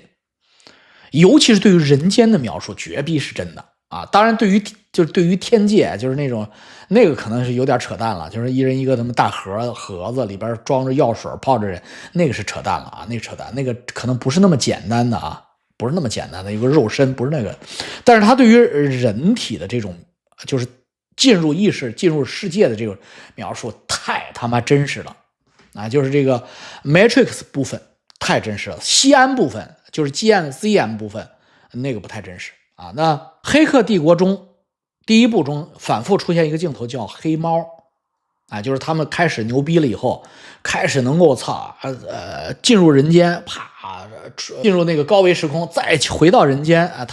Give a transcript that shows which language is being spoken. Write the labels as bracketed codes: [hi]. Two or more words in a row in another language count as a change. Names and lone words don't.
[zh] 尤其是对於人間的描述，絕逼是真的啊！當然，對於天界，就是那個可能是有點扯淡了，就是一人一個他媽大盒子裡邊裝着藥水泡着人，那個是扯淡了啊！那個扯淡，那個可能不是那麼簡單的啊，不是那麼簡單的一個肉身，不是那個。但是他對於人體的這種就是進入意識、進入世界的這個描述，太他媽真實了啊！就是這個 Matrix 部分太真實了，西安部分。就是 GM 部分那個不太真實啊。那黑客帝國中第一部中反复出现一個鏡頭叫黑貓啊，就是他們開始牛逼了以後，開始能夠進入人間，啪進入那個高維時空，再回到人間啊。